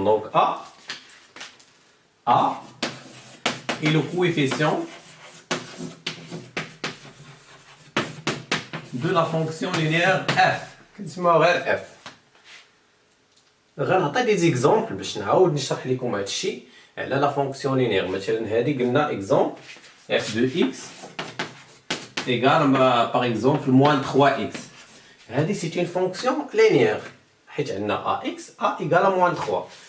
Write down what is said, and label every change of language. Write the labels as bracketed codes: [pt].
[fr] Donc a est le coefficient de la fonction linéaire f. [ar] كنسميوها غير f. غنعطي دي زيكزامبل باش نعاود نشرح لكم هذا الشيء على لا فونكسيون لينيير. مثلا هذه قلنا اكزامبل [fr] f de x égale par exemple moins 3x. [ar] هذه [fr] c'est une fonction linéaire [ar] حيت عندنا [fr] ax a égale à moins 3.